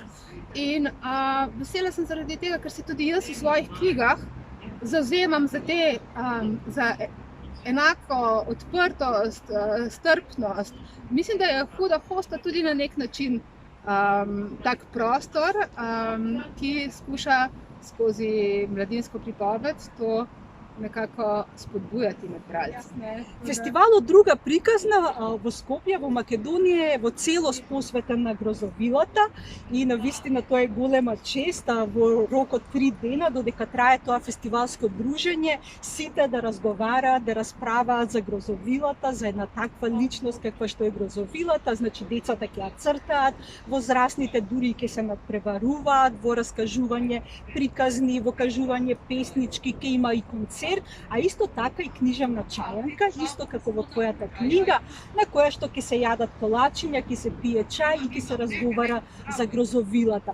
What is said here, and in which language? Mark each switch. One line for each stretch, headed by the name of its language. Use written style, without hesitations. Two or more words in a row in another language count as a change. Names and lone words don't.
Slovenian: In vesela sem zaradi tega, ker se tudi jaz v svojih knjigah zavzemam za enako odprtost, strpnost. Mislim, da je Huda hosta tudi na nek način tak prostor, ki skuša skozi mladinsko pripoved to nekako spodbujati med bralci.
Macedonian: Фестивалот Друга приказна во Скопје, во Македонија, е во целост посветен на грозовилата и навистина тоа е голема чест во рок од 3 дена додека трае тоа фестивалско дружење, сите да разговараат, да расправаат за грозовилата, за една таква личност каква што е грозовилата, значи децата ќе ја цртаат, возрастните дури ќе се надпреваруваат во раскажување приказни, во кажување песнички, ќе има и концерт, а исто така и книжевна чајанка, исто како во твојата книга, на која што ќе се јадат колачиња, ќе се пие чај и ќе се разговара за грозовилата.